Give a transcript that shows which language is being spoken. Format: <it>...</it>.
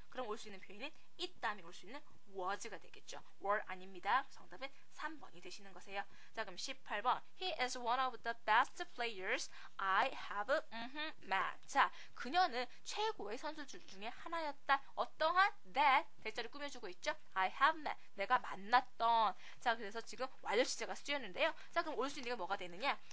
<ko>그럼 올 수 있는 표현은 it 다음에 올 수 있는 was가 되겠죠. were 아닙니다. 정답은 3번이 되시는 거세요. 자, 그럼 18번</ko> <en>He is one of the best players I have met.</en> <ko>자, 그녀는 최고의 선수들 중에 하나였다. 어떠한 that 대자를 꾸며주고 있죠.</ko> <en>I have met.</en> <ko>내가 만났던. 자, 그래서 지금 완료 시제가 쓰였는데요. 자, 그럼 올 수 있는 게 뭐가 되느냐?</ko>